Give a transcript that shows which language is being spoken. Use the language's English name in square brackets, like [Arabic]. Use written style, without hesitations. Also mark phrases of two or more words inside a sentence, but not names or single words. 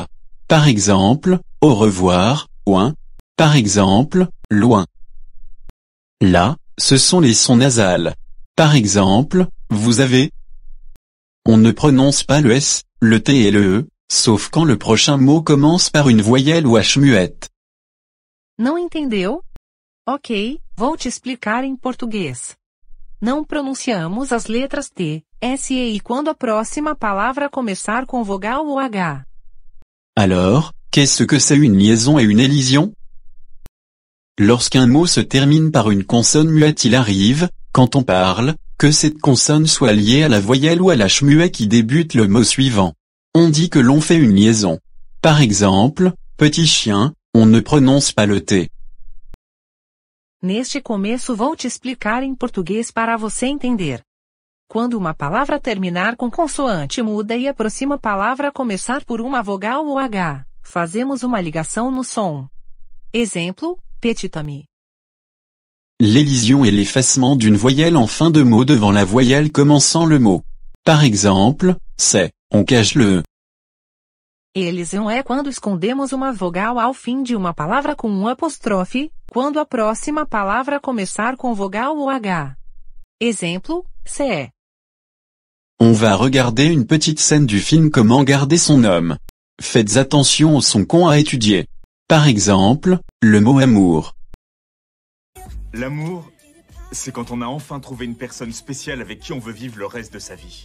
[French] Par exemple, au revoir, ouin. Par exemple, loin. Là, ce sont les sons nasales. Par exemple, vous avez. On ne prononce pas le S, le T et le E, sauf quand le prochain mot commence par une voyelle ou H muette. [Portuguese] Não entendeu? Ok, vou te explicar em português. Não pronunciamos as letras T, S e I quando a próxima palavra começar com vogal ou H. [French] Alors, qu'est-ce que c'est une liaison et une élision? Lorsqu'un mot se termine par une consonne muette, il arrive, quand on parle, que cette consonne soit liée à la voyelle ou à l'H muet qui débute le mot suivant. On dit que l'on fait une liaison. Par exemple, petit chien, on ne prononce pas le T. [Portuguese] Neste começo vou te explicar em português para você entender. Quando uma palavra terminar com consoante muda e a próxima palavra começar por uma vogal ou H, fazemos uma ligação no som. Exemplo, [French] petit ami. L'élision est l'effacement d'une voyelle en fin de mot devant la voyelle commençant le mot. Par exemple, c'est, on cache le E. [Portuguese] Elisão é quando escondemos uma vogal ao fim de uma palavra com um apóstrofe, quando a próxima palavra começar com vogal ou H. Exemplo, [French] CE. On va regarder une petite scène du film Comment garder son homme. Faites attention aux sons qu'on a étudiés. Par exemple, le mot amour. L'amour, c'est quand on a enfin trouvé une personne spéciale avec qui on veut vivre le reste de sa vie.